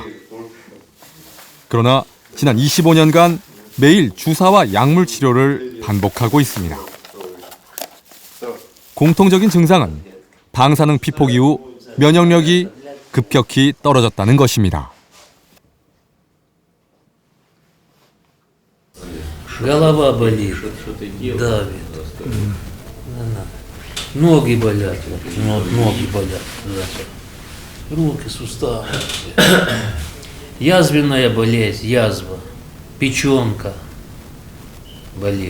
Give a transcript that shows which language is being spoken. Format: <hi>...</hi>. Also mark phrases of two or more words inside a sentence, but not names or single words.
<ko>그러나 지난 25년간 매일 주사와 약물 치료를 반복하고 있습니다. 공통적인 증상은 방사능 피폭 이후 면역력이 급격히 떨어졌다는 것입니다.</ko> <ru>Голова болит, давит. Ноги болят, ноги болят. Руки, суставы. Язвенная болезнь, язва, печенка болит.</ru>